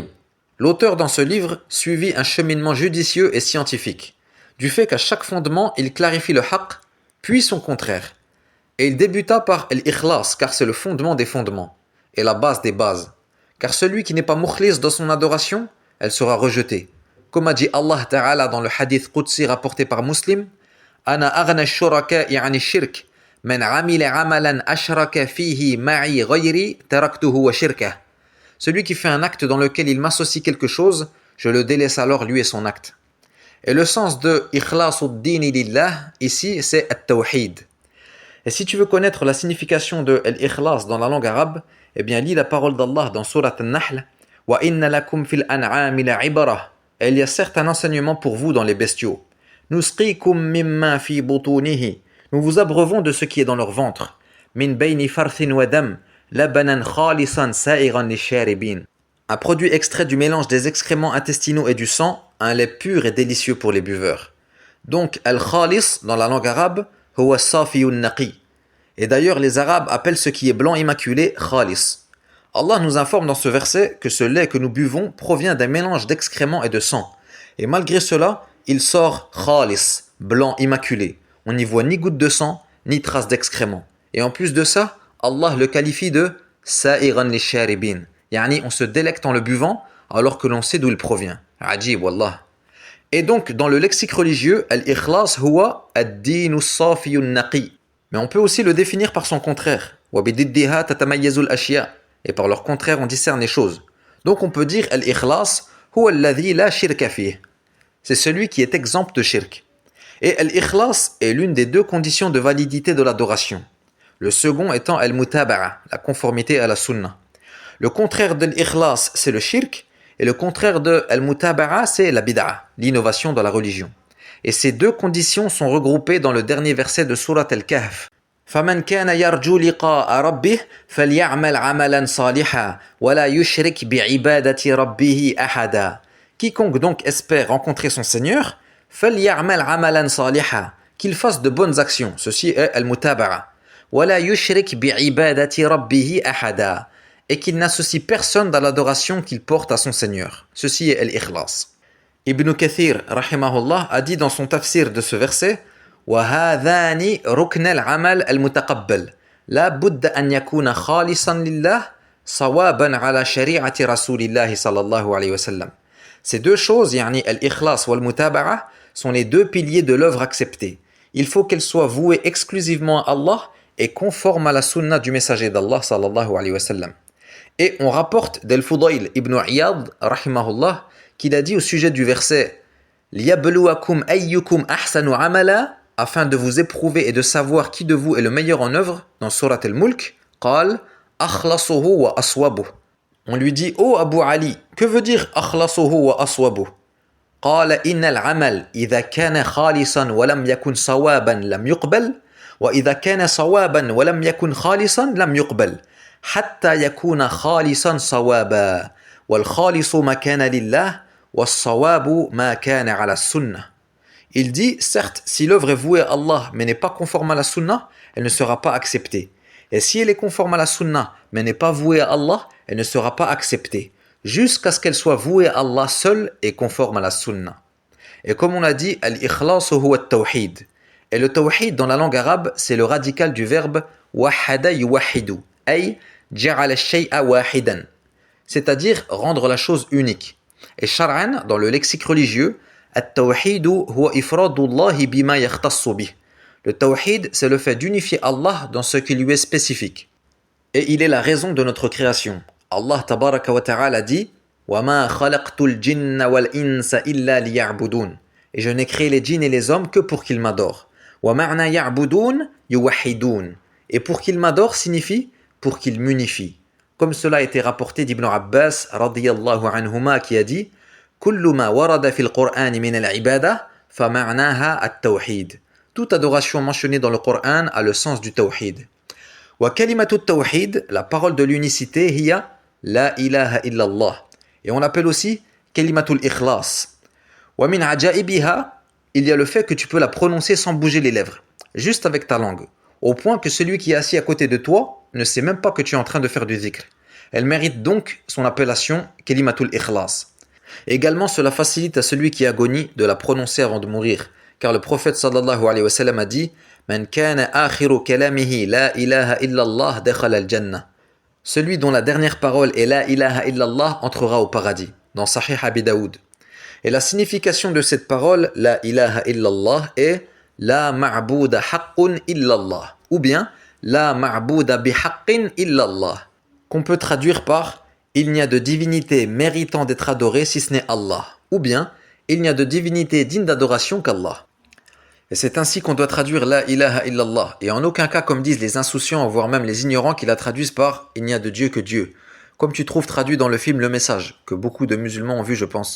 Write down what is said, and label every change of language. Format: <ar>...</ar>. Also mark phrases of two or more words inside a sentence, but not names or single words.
<fr>L'auteur dans ce livre suivit un cheminement judicieux et scientifique, du fait qu'à chaque fondement il clarifie le haqq, puis son contraire. Et il débuta par l'ikhlas, car c'est le fondement des fondements, et la base des bases. Car celui qui n'est pas mukhlis dans son adoration, elle sera rejetée. Comme a dit Allah Ta'ala dans le hadith Qudsi rapporté par Muslim, «</fr> <ar>أنا أغنى الشركاء عن الشرك، من عمل عملا أشرك فيه معي غيري تركته وشركه.</ar> <fr>» Celui qui fait un acte dans lequel il m'associe quelque chose, je le délaisse alors lui et son acte. Et le sens de «</fr> <ar>إخلاص الدين لله</ar> <fr>» ici, c'est « at-tawhid ». Et si tu veux connaître la signification de l'ikhlas dans la langue arabe, eh bien lis la parole d'Allah dans Surat An-Nahl.</fr> <ar>وإن لكم في الأنعام لعبرة.</ar> <fr>Et il y a certes un enseignement pour vous dans les bestiaux.</fr> <ar>نسقيكم مما في بطونه.</ar> <fr>Nous vous abreuvons de ce qui est dans leur ventre.</fr> <ar>من بين فرث ودم، لبنا خالصا سائغا للشاربين.</ar> <fr>Un produit extrait du mélange des excréments intestinaux et du sang, un lait pur et délicieux pour les buveurs. Donc al-khalis dans la langue arabe,</fr> <ar>هو صافٍ نقي.</ar> <fr>Et d'ailleurs les arabes appellent ce qui est blanc immaculé khalis. Allah nous informe dans ce verset que ce lait que nous buvons provient d'un mélange d'excréments et de sang. Et malgré cela, il sort khalis, blanc immaculé. On n'y voit ni goutte de sang, ni trace d'excréments. Et en plus de ça, Allah le qualifie de</fr> <ar>سائغا للشاربين.</ar> <fr>Yani on se délecte en le buvant alors que l'on sait d'où il provient.</fr> <ar>عجيب والله.</ar> <fr>Et donc, dans le lexique religieux,</fr> <ar>الإخلاص هو الدين صافٍ نقي.</ar> <fr>Mais on peut aussi le définir par son contraire.</fr> <ar>وبضدها تتميز الأشياء.</ar> <fr>Et par leur contraire, on discerne les choses. Donc on peut dire</fr> <ar>الإخلاص هو الذي لا شرك فيه.</ar> <fr>C'est celui qui est exempt de shirk. Et al-ikhlas est l'une des 2 conditions de validité de l'adoration. Le second étant al-mutaba'a, la conformité à la sunna. Le contraire de l'ikhlas, c'est le shirk. Et le contraire de al-mutaba'a, c'est la bid'a, l'innovation dans la religion. Et ces 2 conditions sont regroupées dans le dernier verset de Surat Al-Kahf.</fr> <ar>فَمَنْ كَانَ يَرْجُو لِقَاءَ رَبِّهِ فَلْيَعْمَلْ عَمَلًا صَالِحًا وَلَا يُشْرِكْ بِعِبَادَةِ رَبِّهِ أَحَدًا.</ar> <fr>Quiconque donc espère rencontrer son Seigneur,</fr> <ar>فَلْيَعْمَلْ عَمَلًا صَالِحًا,</ar> <fr>qu'il fasse de bonnes actions. Ceci est al-mutaba'a.</fr> <ar>وَلَا يُشْرِكْ بِعِبَادَةِ رَبِّهِ أَحَدًا,</ar> <fr>et qu'il n'associe personne dans l'adoration qu'il porte à son Seigneur. Ceci est l'ikhlas. Ibn Kathir, rahimahullah, a dit dans son tafsir de ce verset</fr> <ar>وَهَذَانِ رُكْنَ الْعَمَلِ الْمُتَقَبَّلِ لَا بُدَّ أَنْ يَكُونَ خَالِصًا لِلَّهِ صَوَابًا عَلَى شَرِيعَةِ رَسُولِ اللَّهِ صَلَّى اللَّهُ عَلَيْهِ وَسَلَّمَ.</ar> <fr>Ces 2 choses,</fr> <ar>يعني الإخلاص والمتابعة,</ar> <fr>sont les 2 piliers de l'œuvre acceptée. Il faut qu'elle soit vouée exclusivement à Allah et conforme à la sunna du messager d'Allah</fr> <ar>صلى الله عليه وسلم.</ar> <fr>Et on rapporte d'Al-Fudayl ibn Iyad, rahimahullah, qu'il a dit au sujet du verset</fr> <ar>لِيَبْلُوَكُمْ أَيُّكُمْ أَحْسَنُ عَمَلًا,</ar> <fr>afin de vous éprouver et de savoir qui de vous est le meilleur en œuvre, dans Surat Al-Mulk,</fr> <ar>قال أخلصه وأصوبه.</ar> <fr>On lui dit: Oh Abu Ali, que veut dire</fr> <ar>أخلصه وأصوبه? قال إن العمل إذا كان خالصا ولم يكن صوابا لم يقبل وإذا كان صوابا ولم يكن خالصا لم يقبل حتى يكون خالصا صوابا والخالص ما كان لله والصواب ما كان على السنة.</ar> <fr>Il dit, certes, si l'œuvre est vouée à Allah mais n'est pas conforme à la sunna, elle ne sera pas acceptée. Et si elle est conforme à la sunna mais n'est pas vouée à Allah, elle ne sera pas acceptée, jusqu'à ce qu'elle soit vouée à Allah seul et conforme à la sunna. Et comme on l'a dit,</fr> <ar>الإخلاص هو التوحيد.</ar> <fr>Et le tawhid dans la langue arabe, c'est le radical du verbe</fr> <ar>وحد يوحد، أي جعل الشيء واحدا,</ar> <fr>c'est-à-dire rendre la chose unique. Et shar'an, dans le lexique religieux,</fr> <ar>التوحيد هو إفراد الله بما يختص به.</ar> <fr>Le tawhid, c'est le fait d'unifier Allah dans ce qui lui est spécifique. Et il est la raison de notre création.</fr> <ar>Allah tabaraka wa ta'ala dit: وَمَا خَلَقْتُ الْجِنَّ وَالْإِنسَ إِلَّا لِيَعْبُدُونَ.</ar> <fr>Et je n'ai créé les djinns et les hommes que pour qu'ils m'adorent.</fr> <ar>وَمَعْنَا يَعْبُدُونَ يُوَحِّدُونَ.</ar> <fr>Et pour qu'ils m'adorent signifie pour qu'ils m'unifient. Comme cela a été rapporté d'Ibn Abbas</fr> <ar>رضي الله عنهما</ar> <fr>qui a dit:</fr> <ar>كُلُّ مَا وَرَدَ فِي الْقُرْآنِ مِنَ الْعِبَادَةِ فَمَعْنَاهَا التَّوْحِيدُ.</ar> <fr>Toute adoration mentionnée dans le Coran a le sens du tawhid.</fr> <ar>وَكَلِمَةُ التَّوْحِيدِ,</ar> <fr>la parole de l'unicité,</fr> <ar>هي لا إله إلا الله.</ar> <fr>Et on l'appelle aussi</fr> <ar>كلمة الإخلاص. ومن عجائبها,</ar> <fr>il y a le fait que tu peux la prononcer sans bouger les lèvres, juste avec ta langue, au point que celui qui est assis à côté de toi ne sait même pas que tu es en train de faire du zikr. Elle mérite donc son appellation</fr> <ar>كلمة الإخلاص.</ar> <fr>Également, cela facilite à celui qui agonie de la prononcer avant de mourir, car le prophète</fr> <ar>صلى الله عليه وسلم</ar> <fr>a dit:</fr> <ar>من كان آخر كلامه لا إله إلا الله دخل الجنة.</ar> <fr>Celui dont la dernière parole est</fr> <ar>لا إله إلا الله</ar> <fr>entrera au paradis, dans Sahih Abi Daoud. Et la signification de cette parole,</fr> <ar>لا إله إلا الله,</ar> <fr>est</fr> <ar>لا معبود حق إلا الله,</ar> <fr>ou bien</fr> <ar>لا معبود بحق إلا الله,</ar> <fr>qu'on peut traduire par il n'y a de divinité méritant d'être adorée si ce n'est Allah, ou bien il n'y a de divinité digne d'adoration qu'Allah. Et c'est ainsi qu'on doit traduire</fr> <ar>لا إله إلا الله,</ar> <fr>et en aucun cas comme disent les insouciants, voire même les ignorants qui la traduisent par il n'y a de Dieu que Dieu, comme tu trouves traduit dans le film Le Message, que beaucoup de musulmans ont vu je pense.</fr>